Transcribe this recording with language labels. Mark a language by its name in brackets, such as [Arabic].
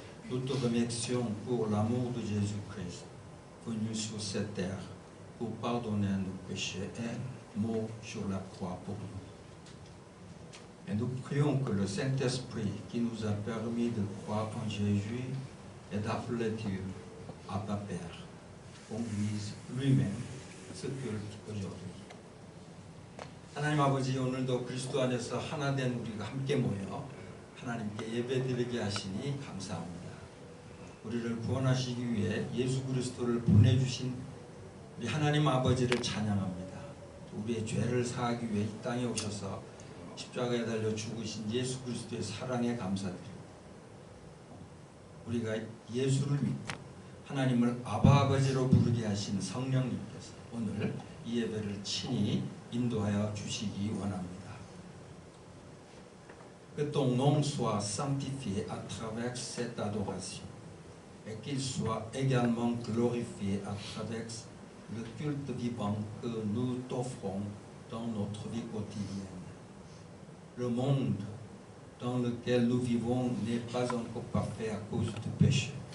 [French] Nous te remercions pour l'amour de Jésus-Christ venu sur cette terre pour pardonner nos péchés et mort sur la croix pour nous. Et nous prions que le Saint-Esprit qui nous a permis de croire en Jésus et d'appeler Dieu Abba Père conduise lui-même ce culte aujourd'hui. [Korean] 하나님 아버지, 오늘도 그리스도 안에서 하나 된 우리가 함께 모여 하나님께 예배드리게 하시니 감사합니다. 우리를 구원하시기 위해 예수 그리스도를 보내주신 우리 하나님 아버지를 찬양합니다. 우리의 죄를 사하기 위해 이 땅에 오셔서 십자가에 달려 죽으신 예수 그리스도의 사랑에 감사드립니다. 우리가 예수를 믿고 하나님을 아바 아버지로 부르게 하신 성령님께서 오늘 이 예배를 친히 인도하여 주시기 원합니다. [French] Que ton nom soit sanctifié à travers cette adoration et qu'il soit également glorifié à travers le culte vivant que nous t'offrons dans notre vie quotidienne. Le monde dans lequel nous vivons n'est pas encore parfait à cause du péché.